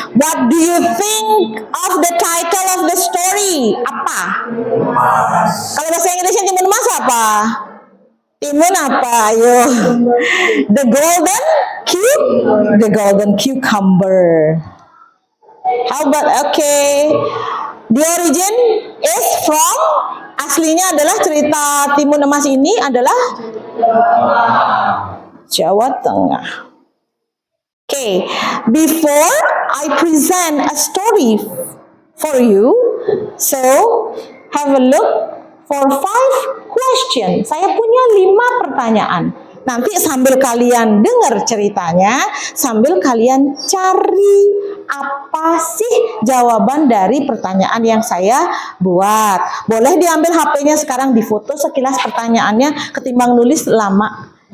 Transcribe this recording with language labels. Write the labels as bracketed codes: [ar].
[en] What do you think of the title of the story? [id] Apa? Kalau bahasa Inggrisnya Timun Emas apa? Timun apa? Ayo. [en] The golden cucumber. How about the origin is from, [id] aslinya adalah cerita Timun Emas ini adalah Jawa Tengah. [en] Before I present a story for you, so have a look for 5 questions. [id] Saya punya 5 pertanyaan. Nanti sambil kalian dengar ceritanya, sambil kalian cari apa sih jawaban dari pertanyaan yang saya buat. Boleh diambil HP-nya sekarang, difoto sekilas pertanyaannya ketimbang nulis lama.